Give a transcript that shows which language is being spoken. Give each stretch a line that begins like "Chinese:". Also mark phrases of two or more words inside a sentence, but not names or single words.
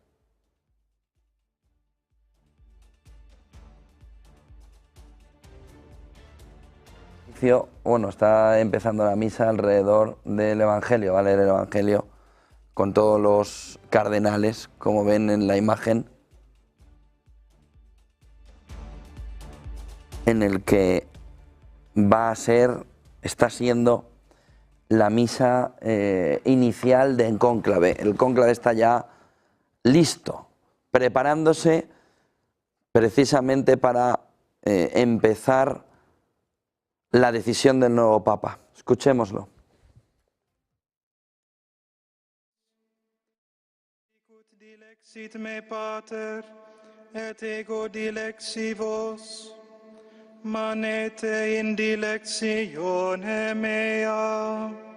Spanish: Bueno, está empezando la misa alrededor del Evangelio, va a leer el Evangelio con todos los cardenales, como ven en la imagen, en el que está siendo la misa inicial del cónclave. El cónclave está ya listo, preparándose precisamente para empezar la decisión del nuevo Papa. Escuchémoslo.
Latin: Dilexit me pater, et ego dilexi vos, manete in dilectione mea.